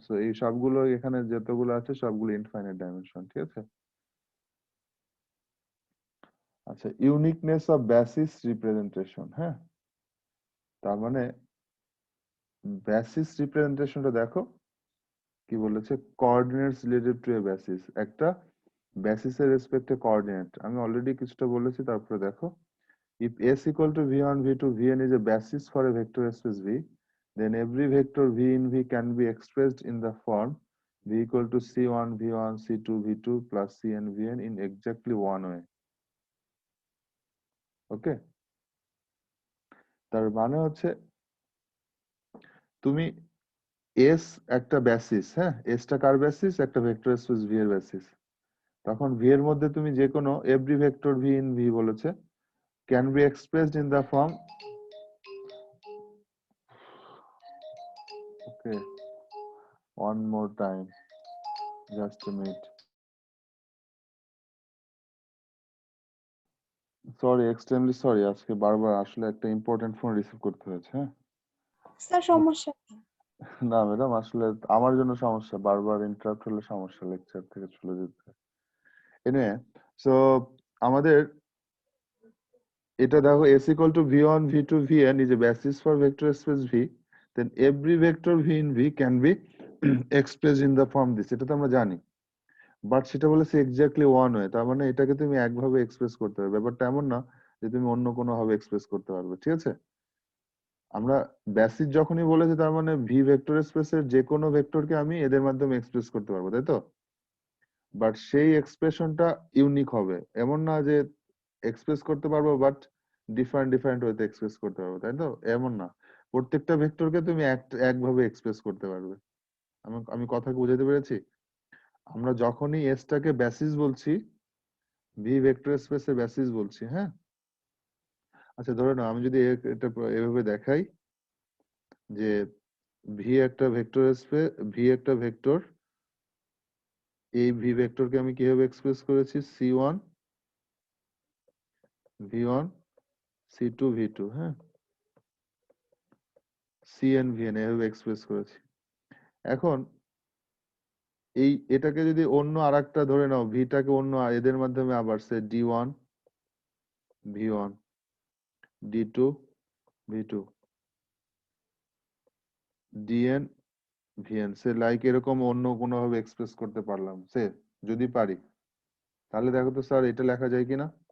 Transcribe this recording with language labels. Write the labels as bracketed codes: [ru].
[bn] So এই সবগুলো এখানে যতগুলো আছে সবগুলো ইনফাইনাইট ডাইমেনশন, ঠিক আছে। আচ্ছা, ইউনিকনেস অফ বেসিস রিপ্রেজেন্টেশন, হ্যাঁ, তার মানে বেসিস রিপ্রেজেন্টেশনটা দেখো কি বলেছে, coordinates related to A basis. একটা বেসিসের রেসপেক্টে কোঅর্ডিনেট আমি অলরেডি কিছুটা বলেছি, তারপরে দেখো, [en] if s equal to v1 v2 vn is a basis for a vector space v, then every vector v in v can be expressed in the form v equal to c1 v1 c2 v2 plus cn vn in exactly one way. [bn] ওকে, তার মানে হচ্ছে তুমি S একটা basis, হ্যাঁ, এসটা কার basis? একটা vector space V এর basis. তখন V এর মধ্যে তুমি যে কোনো every vector V in V বলেছে [en] can be expressed in the form, okay, one more time, just a minute, sorry, extremely sorry, [bn] আজকে বারবার আসলে একটা ইম্পর্টেন্ট ফোন রিসিভ করতে হয়েছে, হ্যাঁ। স্যার সমস্যা নেই। না ম্যাডাম, আসলে আমার জন্য সমস্যা, বারবার ইন্টারাপ্ট হলে সমস্যা, লেকচার থেকে চলে যেতে। [en] anyway, so [bn] আমাদের এটা দেখো, [en] s equal to v1 v2 vn is a basis for vector space v, then every vector v in v can be expressed in the form this, [bn] এটা তো আমরা জানি। বাট সেটা বলেছে এক্স্যাক্টলি ওয়ান ওয়ে, তার মানে এটাকে তুমি একভাবে এক্সপ্রেস করতে পারবে, ব্যাপারটা এমন না যে তুমি অন্য কোনো ভাবে এক্সপ্রেস করতে পারবে, ঠিক আছে। আমরা বেসিস যখনই বলেছি, তার মানে ভি ভেক্টর স্পেসের যে কোনো ভেক্টরকে আমি এদের মাধ্যমে এক্সপ্রেস করতে পারবো, তাই তো। বাট সেই এক্সপ্রেশনটা ইউনিক হবে, এমন না যে এক্সপ্রেস করতে পারবো বাট ডিফারেন্ট ডিফারেন্ট ওয়েতে এক্সপ্রেস করতে পারবো, তাই তো, এমন না। প্রত্যেকটা ভেক্টরকে তুমি একভাবে এক্সপ্রেস করতে পারবে। আমি কথা বুঝাতে পেরেছি? আমরা যখনই এসটাকে বেসিস বলছি, ভি ভেক্টর স্পেসের বেসিস বলছি, হ্যাঁ। আচ্ছা, ধরে নাও আমি যদি এটা এভাবে দেখাই যে ভি একটা ভেক্টর স্পেস, ভি একটা ভেক্টর এই ভি ভেক্টরকে আমি কিভাবে এক্সপ্রেস করেছি? [en] c1 v1 c2 v2, হ্যাঁ, cn vn [bn] এভাবে এক্সপ্রেস করেছি। এখন এটাকে যদি অন্য আরেকটা ধরে নাও, ভিটাকে অন্য এদের মাধ্যমে আবার সে d1 v1 d2 v2 dn vn, সে লাইক এরকম অন্য কোনো ভাবে এক্সপ্রেস করতে পারলাম, সে যদি পারি, তাহলে দেখো তো স্যার এটা লেখা যায় কিনা।